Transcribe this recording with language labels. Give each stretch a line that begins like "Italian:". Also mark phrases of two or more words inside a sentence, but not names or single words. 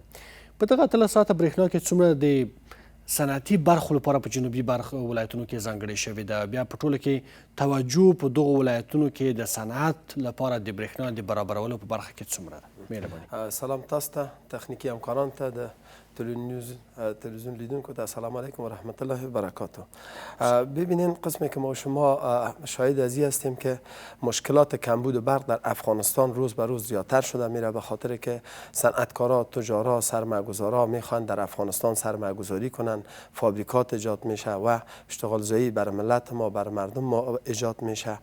Pashto: په دغه 18 ساعته برېښنا کې څومره د صنعتي برخو لپاره په جنوبي ولایتونو کې ځانګړې شوې ده؟ بیا په ټوله کې توجه په دغو ولایتونو کې د صنعت لپاره د برېښنا د برابرولو په برخه کې څومره ده؟ مهرباني. سلام تاسو ته، تخنیکی همکاران ته، د تلویزیون لیدونکو ته
Arabic: السلام علیکم و رحمت الله و برکاته.
Persian: ببینین قسمی که ما شما شاهد از این هستیم که مشکلات کمبود برق در افغانستان روز به روز زیادتر شده میره، به خاطر که صنعتکارا، تجارا، سرمایه‌گذارا میخوان در افغانستان سرمایه‌گذاری کنن، فابریکات ایجاد میشه و اشتغال زایی برای ملت ما، برای مردم ما ایجاد میشه.